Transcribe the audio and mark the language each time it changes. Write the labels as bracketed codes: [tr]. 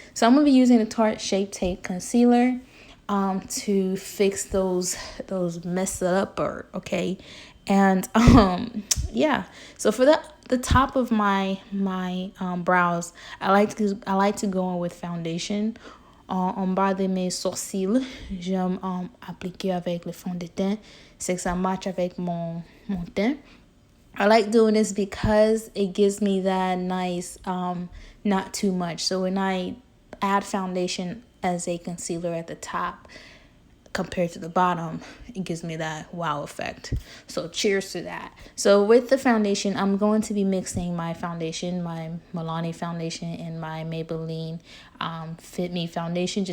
[en] So I'm going to be using the Tarte Shape Tape Concealer to fix those mess up, okay? And yeah. So for the top of my brows, I like to go in with foundation. [fr] En bas de mes sourcils, j'aime appliquer avec le fond de teint. C'est que ça match avec mon teint. [en] I like doing this because it gives me that nice, not too much. So when I add foundation as a concealer at the top compared to the bottom, it gives me that wow effect. So cheers to that. So with the foundation, I'm going to be mixing my foundation, my MALIni foundation and my Maybelline Fit Me foundation.